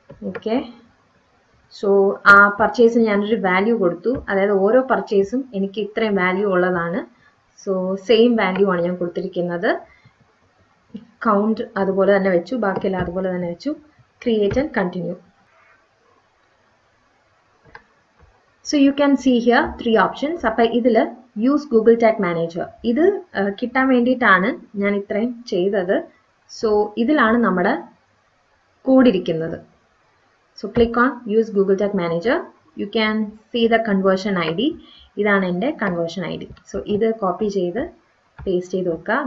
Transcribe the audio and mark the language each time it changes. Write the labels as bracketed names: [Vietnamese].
[Malayalam] Okay, so ആ പർച്ചേസിന് ഞാനൊരു value കൊടുത്തു. അതായത് ഓരോ പർച്ചേസും എനിക്ക് ഇത്രയും വാല്യൂ ഉള്ളതാണ്. സോ സെയിം വാല്യൂ ആണ് ഞാൻ കൊടുത്തിരിക്കുന്നത്. കൗണ്ട് അതുപോലെ തന്നെ വെച്ചു, ബാക്കിയെല്ലാം അതുപോലെ തന്നെ വെച്ചു. [English] Create and continue. So you can see here 3 options. [Malayalam] അപ്പോൾ ഇതിൽ യൂസ് ഗൂഗിൾ ടാഗ് മാനേജർ, ഇത് കിട്ടാൻ വേണ്ടിയിട്ടാണ് ഞാൻ ഇത്രയും ചെയ്തത്. സോ ഇതിലാണ് നമ്മുടെ കോഡ് ഇരിക്കുന്നത്. [English] So click on use Google tag manager. You can see the conversion ID. [Malayalam] ഇതാണ് എൻ്റെ കൺവേർഷൻ ID. സോ ഇത് കോപ്പി ചെയ്ത് പേസ്റ്റ് ചെയ്ത് വെക്കുക.